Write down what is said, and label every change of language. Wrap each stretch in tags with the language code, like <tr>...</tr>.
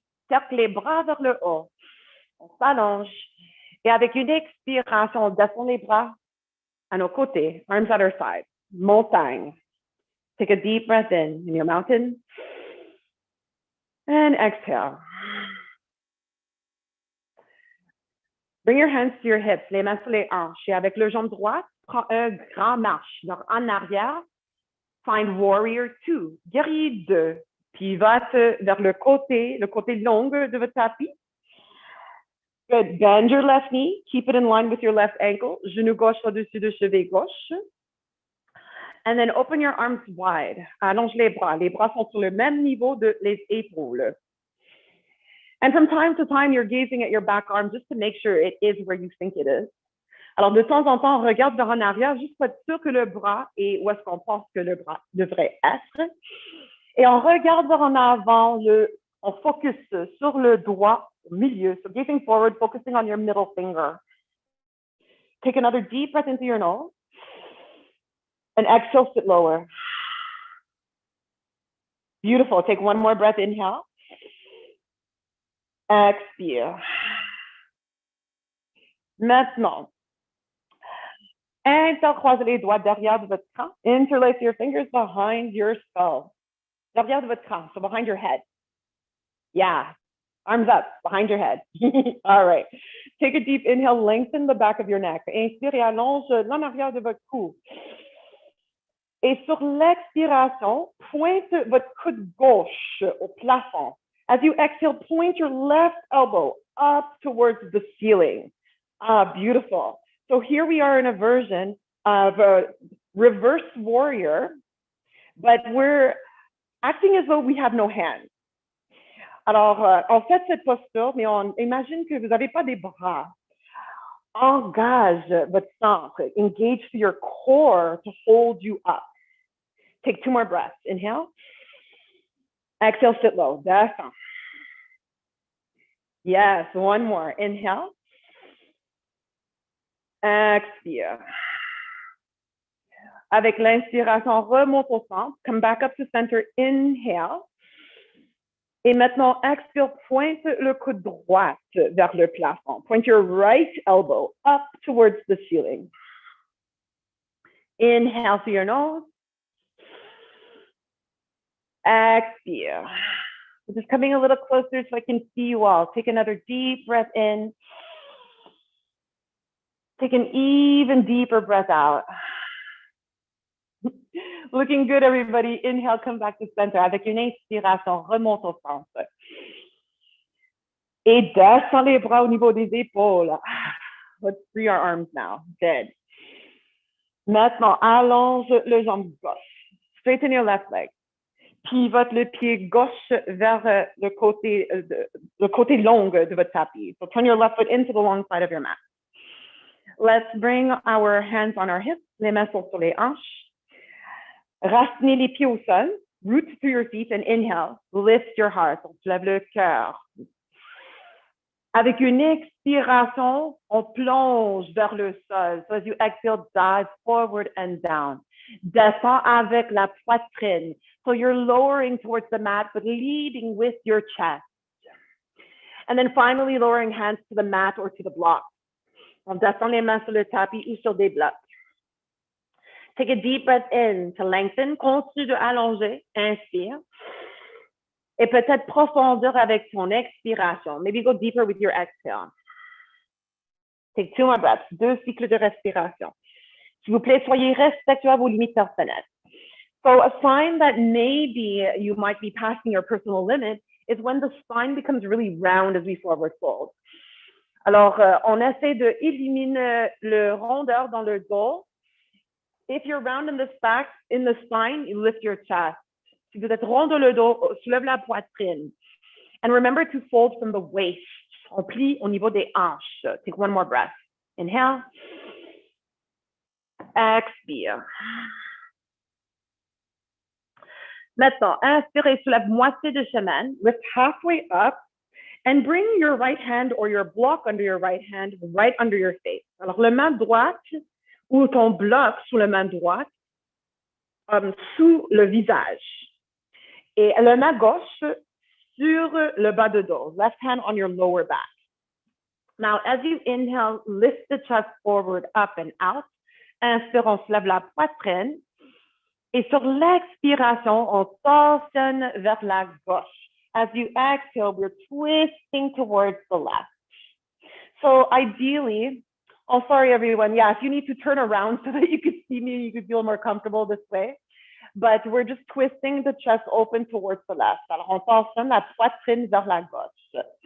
<fr>Cercle les bras vers le haut. On s'allonge. Et avec une expiration, on descend les bras à nos côtés,</fr> <en>arms at our side.</en> <fr>Montagne.</fr> <en>Take a deep breath in your mountain. And exhale. Bring your hands to your hips,</en> <fr>les mains sur les hanches. Et avec le jambe droite, prends un grand marche. Donc, en arrière,</fr> <en>find warrior 2,</en> <fr>guerrier 2. Pivote vers le côté long de votre tapis.</fr> <en>Good. Bend your left knee. Keep it in line with your left ankle.</en> <fr>Genou gauche au-dessus de cheville gauche.</fr> <en>And then open your arms wide.</en> <fr>Allonge les bras. Les bras sont sur le même niveau de les épaules.</fr> <en>And from time to time, you're gazing at your back arm just to make sure it is where you think it is.</en> <fr>Alors, de temps en temps, on regarde vers en arrière juste pour être sûr que le bras est où est-ce qu'on pense que le bras devrait être. Et on regarde vers en avant, on focus sur le doigt au milieu.</fr> <en>So gazing forward, focusing on your middle finger. Take another deep breath into your nose. And exhale, sit lower. Beautiful. Take one more breath, inhale.</en> <fr>Expire. Maintenant, intercroisez les doigts derrière de votre cran.</fr> <en>Interlace your fingers behind your skull.</en> <fr>Derrière de votre cran,</fr> <en>so behind your head. Yeah, arms up, behind your head. All right. Take a deep inhale, lengthen the back of your neck.</en> <fr>Inspire et allonge l'en arrière de votre cou. Et sur l'expiration, pointe votre coude gauche au plafond.</fr> <en>As you exhale, point your left elbow up towards the ceiling. Ah, beautiful. So here we are in a version of a reverse warrior, but we're acting as though we have no hands.</en> <fr>Alors, on fait cette posture, mais on imagine que vous n'avez pas des bras. Engage votre centre.</fr> <en>Engage to your core to hold you up. Take 2 more breaths. Inhale. Exhale, sit low.</en> <fr>Descends.</fr> <en>Yes, 1 more. Inhale.</en> <fr>Expire. Avec l'inspiration, remonte au centre.</fr> <en>Come back up to center. Inhale.</en> <fr>Et maintenant, expire, pointe le coude droit vers le plafond.</fr> <en>Point your right elbow up towards the ceiling. Inhale through your nose.</en> <fr>Expire.</fr> <en>Just coming a little closer so I can see you all. Take another deep breath in. Take an even deeper breath out. Looking good, everybody. Inhale, come back to center.</en> <fr>Avec une inspiration, remonte au centre. Et descends les bras au niveau des épaules.</fr> <en>Let's free our arms now. Good.</en> <fr>Maintenant, allonge le jambe gauche.</fr> <en>Straighten your left leg.</en> <fr>Pivote le pied gauche vers le côté long de votre tapis.</fr> <en>So turn your left foot into the long side of your mat. Let's bring our hands on our hips.</en> <fr>Les mains sont sur les hanches. Racinez les pieds au sol.</fr> <en>Root through your feet and inhale. Lift your heart.</en> <fr>On soulève le cœur. Avec une expiration, on plonge vers le sol.</fr> <en>So as you exhale, dive forward and down.</en> <fr>Descends avec la poitrine.</fr> <en>So you're lowering towards the mat, but leading with your chest. And then finally, lowering hands to the mat or to the block.</en> <fr>On descend les mains sur le tapis ou sur des blocs.</fr> <en>Take a deep breath in to lengthen.</en> <fr>Continue de allonger. Inspire. Et peut-être profondir avec ton expiration.</fr> <en>Maybe go deeper with your exhale. Take 2 more breaths.</en> <fr>2 cycles de respiration. S'il vous plaît, soyez respectueux à vos limites personnelles.</fr> <en>So a sign that maybe you might be passing your personal limit is when the spine becomes really round as we forward fold.</en> <fr>Alors, on essaie de éliminer le rondeur dans le dos.</fr> <en>If you're round in the spine, you lift your chest.</en> <fr>Si vous êtes rond dans le dos, soulève la poitrine.</fr> <en>And remember to fold from the waist.</en> <fr>On plie au niveau des hanches.</fr> <en>Take 1 more breath. Inhale.</en> <fr>Expire. Maintenant, inspirez, soulève moitié de chemin.</fr> <en>Lift halfway up. And bring your right hand or your block under your right hand right under your face.</en> <fr>Alors, la main droite ou ton bloc sous la main droite, sous le visage. Et la main gauche sur le bas de dos.</fr> <en>Left hand on your lower back. Now, as you inhale, lift the chest forward, up and out.</en> <fr>Inspire, on se lève la poitrine. Et sur l'expiration, on torsionne vers la gauche.</fr> <en>As you exhale, we're twisting towards the left. So ideally, oh, sorry, everyone. Yeah, if you need to turn around so that you could see me, you could feel more comfortable this way. But we're just twisting the chest open towards the left.</en> <fr>Alors, on tensionne la poitrine vers la gauche.</fr>